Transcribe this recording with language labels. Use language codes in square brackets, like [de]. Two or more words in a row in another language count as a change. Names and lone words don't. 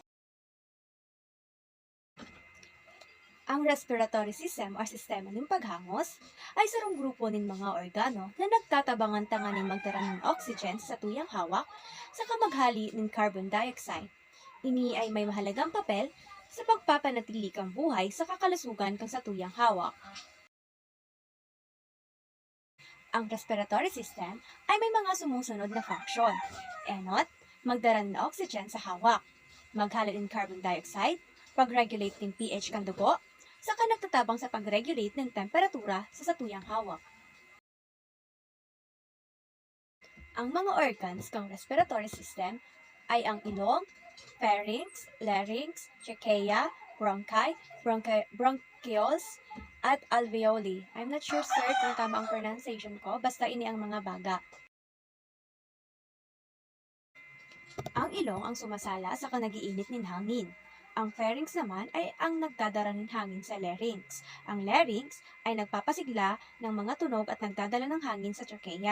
[bik] Ang [en] respiratory system [bik] or sistema ng paghangos ay sarong grupo ng mga organo na nagtatabangan tanganing magdara ng oxygen sa tuyang hawak sa kamaghali ng [en] carbon dioxide. [tl] Ini ay may mahalagang papel sa pagpapanatili kang buhay sa kakalusugan kang sa tuyang hawak. Ang [en] respiratory system [tl] ay may mga sumusunod na function. [bik] Enot, magdara ng oxygen sa hawak, maghalin ng [en] carbon dioxide, [bik] pag-regulate ng pH kang dugo, saka nagtatabang sa pag-regulate ng temperatura sa satuyang hawak. [tl] Ang mga organs ng [en] respiratory system [tl] ay ang ilong, pharynx, larynx, trachea, bronchioles, at alveoli. [en] I'm not sure, [tl] sir, kung tama ang pronunciation ko, basta ini ang mga baga. Ang ilong ang sumasala sa kanagiinit ng hangin. Ang pharynx naman ay ang nagdadala ng hangin sa larynx. Ang larynx ay nagpapasigla ng mga tunog at nagdadala ng hangin sa trachea.